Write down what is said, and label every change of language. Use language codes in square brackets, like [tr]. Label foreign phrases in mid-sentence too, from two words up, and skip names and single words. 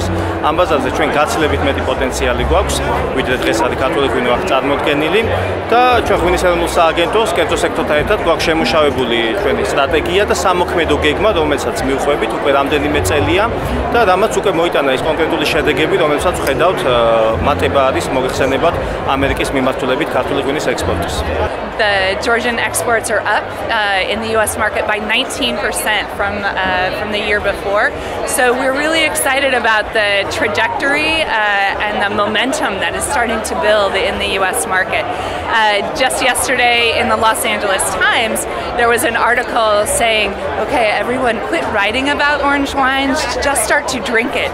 [ka] ამ ბაზარზე ჩვენ გაცილებით მეტი პოტენციალი გვაქვს, ვიდრე დღეს არის ქართული ღვინო აქ წარმოდგენილი და ჩვენ ღვინის ეროვნულ სააგენტოს კერძო სექტორთან ერთად გვაქვს შემუშავებული ჩვენი სტრატეგია და სამოქმედო გეგმა, რომელსაც მივხვებით უკვე რამდენიმე წელია და რამაც უკვე მოიტანა ის კონკრეტული შედეგები, რომელსაც ვხედავთ მატება არის მოიხსენებათ ამერიკის მიმართულებით ქართული ღვინის ექსპორტის. [en] The Georgian exports are up in the U.S. market by 19% from the year before. So we're really excited about the trajectory and the momentum that is starting to build in the U.S. market. Just yesterday in the Los Angeles Times, there was an article saying, okay, everyone quit writing about orange wine, just start to drink it.